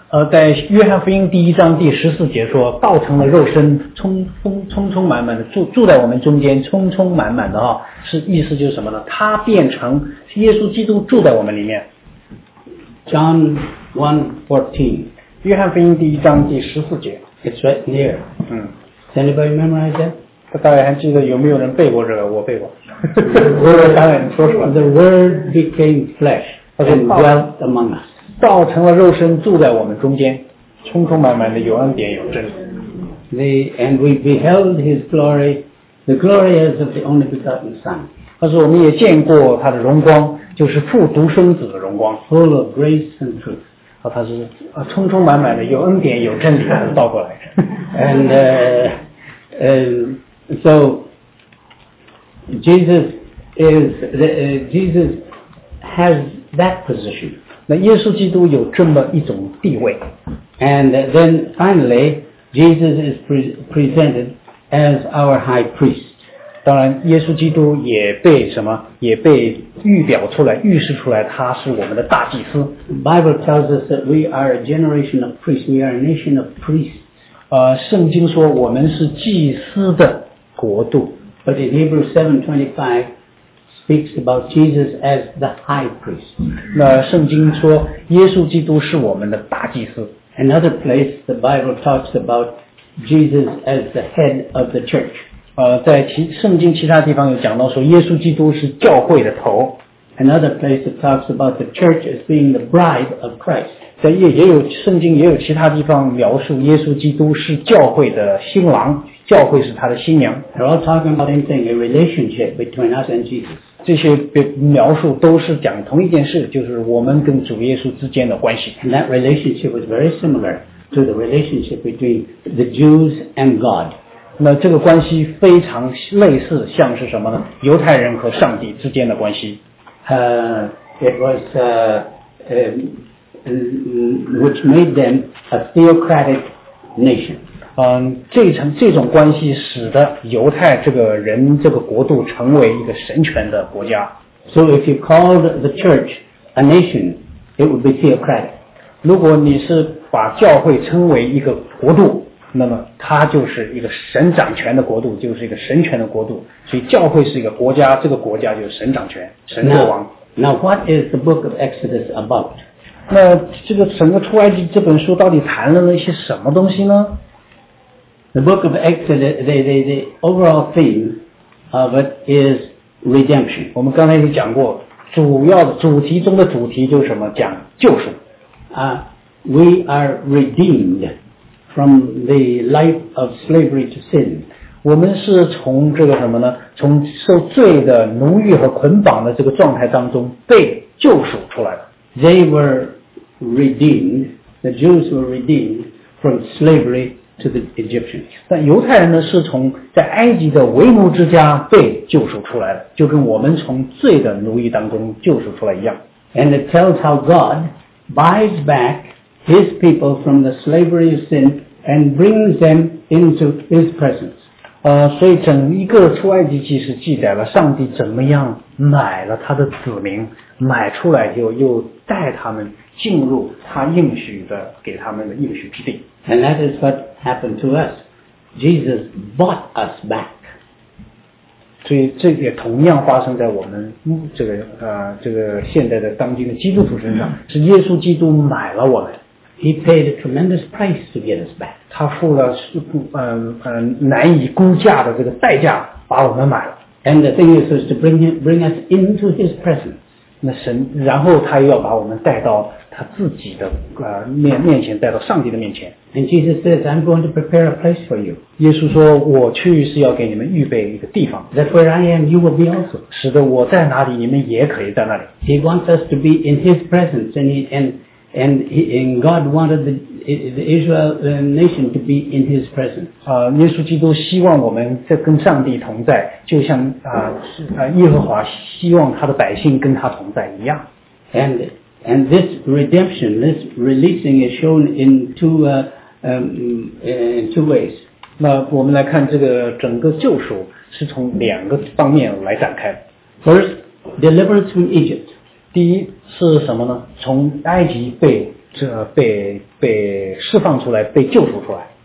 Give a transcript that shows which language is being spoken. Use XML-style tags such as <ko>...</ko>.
<zh>在约翰福音第一章第十四节说，道成了肉身，充满满的住在我们中间，充充满满的是意思就是什么呢？他变成耶稣基督住在我们里面。</zh> <en>John 1:14,</en> <zh>约翰福音第一章第十四节。</zh> <en>It's right there. Does anybody memorize that?</en> <zh>大家还记得有没有人背过这个？我背过。</zh> <en>The Word became flesh and dwelt among us.</en> <zh>道成了肉身，住在我们中间，充充满满的有恩典，有真理。</zh> <en>And we beheld His glory, the glory as of the only begotten Son.</en> <zh>但是我们也见过他的荣光。就是父独生子的荣光</zh> <en>，full of grace and truth，</en> <zh>他是充充满满的有恩典有真理，他是倒过来的。</zh> <en>And so Jesus is Jesus has that position.</en> <zh>那耶稣基督有这么一种地位。</zh> <en>And then finally, Jesus is presented as our high priest.</en> <zh>当然，耶稣基督也被什么也被预表出来，预示出来，他是我们的大祭司。</zh> <en>The Bible tells us that we are a generation of priests. We are a nation of priests.</en> <zh>圣经说我们是祭司的国度。</zh> <en>But in Hebrews 7:25 speaks about Jesus as the high priest.</en> <zh>那圣经说耶稣基督是我们的大祭司。</zh> <en>Another place the Bible talks about Jesus as the head of the church.</en> <zh>在圣经其他地方有讲到说耶稣基督是教会的头。</zh> <en>Another place it talks about the church as being the bride of Christ.</en> <zh>在也有圣经也有其他地方描述耶稣基督是教会的新郎，教会是他的新娘。</zh> <en>They're all talking about anything, a relationship between us and Jesus.</en> <zh>这些描述都是讲同一件事，就是我们跟主耶稣之间的关系。</zh> <en>And that relationship was very similar to the relationship between the Jews and God.</en> <zh>那这个关系非常类似，像是什么呢？犹太人和上帝之间的关系。</zh> <en>It was which made them a theocratic nation.</en> <zh>这种关系使得犹太这个人这个国度成为一个神权的国家。</zh> <en>So if you called the church a nation, it would be theocratic.</en> <zh>如果你是把教会称为一个国度，那么它就是一个神掌权的国度，就是一个神权的国度。所以教会是一个国家，这个国家就是神掌权，神作王。</zh> <en>Now what is the book of Exodus about?</en> <zh>那这个整个出埃及这本书到底谈了那些什么东西呢？</zh> <en>The book of Exodus, the overall theme of it is redemption.</en> <zh>我们刚才已经讲过，主要的主题中的主题就是什么？讲救赎。</zh> <en>We are redeemed. From the life of slavery to sin,</en> <zh>我们是从这个什么呢？从受罪的奴役和捆绑的这个状态当中被救赎出来的。</zh> <en>They were redeemed. The Jews were redeemed from slavery to the Egyptians.</en> <zh>但犹太人呢，是从在埃及的为奴之家被救赎出来的，就跟我们从罪的奴役当中救赎出来一样。</zh> <en>And it tells how God buys back. His people from the slavery of sin and brings them into His presence.</en> <zh>所以整一个出埃及记是记载了上帝怎么样买了他的子民，买出来以后又带他们进入他应许的给他们的应许之地。</zh> <en>And that is what happened to us. Jesus bought us back.</en> <zh>所以这也同样发生在我们这个现在的当今的基督徒身上，是耶稣基督买了我们。</zh> <en>He paid a tremendous price to get us back.</en> <zh>他付了难以估价的这个代价把我们买了。</zh> <en>And the thing is to bring us into His presence.</en> <zh>那神，然后他又要把我们带到他自己的面前，带到上帝的面前。</zh> <en>And Jesus says, I'm going to prepare a place for you.</en> <zh>耶稣说，我去是要给你们预备一个地方。</zh> <en>That where I am, you will be also.</en> <zh>使得我在哪里，你们也可以在那里。</zh> <en>He wants us to be in His presence, and God wanted the Israel nation to be in His presence.</en> <zh>耶稣基督希望我们在跟上帝同在，就像耶和华希望他的百姓跟他同在一样。</zh> <en>And this redemption, this releasing is shown in two ways.</en> <zh>那我们来看这个整个救赎是从两个方面来展开。</zh> <en>First, deliverance from Egypt.</en> <zh>第一是什么呢？从埃及被释放出来，被救赎出来。</zh>